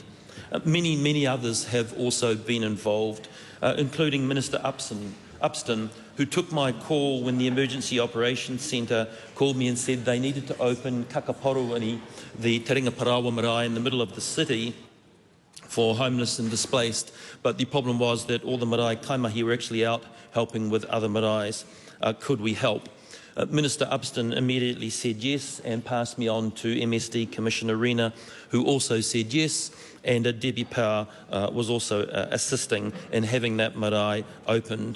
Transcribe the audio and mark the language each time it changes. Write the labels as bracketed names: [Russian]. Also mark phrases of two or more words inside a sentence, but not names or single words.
[English] Many others have also been involved, including Minister Upston, who took my call when the Emergency Operations Centre called me and said they needed to open Kakaporuani, the Taringa Parawa marae in the middle of the city, for homeless and displaced. But the problem was that all the marae kaimahi were actually out helping with other maraes. Could we help? Minister Upston immediately said yes and passed me on to MSD Commissioner Rena, who also said yes, and Debbie Power was also assisting in having that marae opened.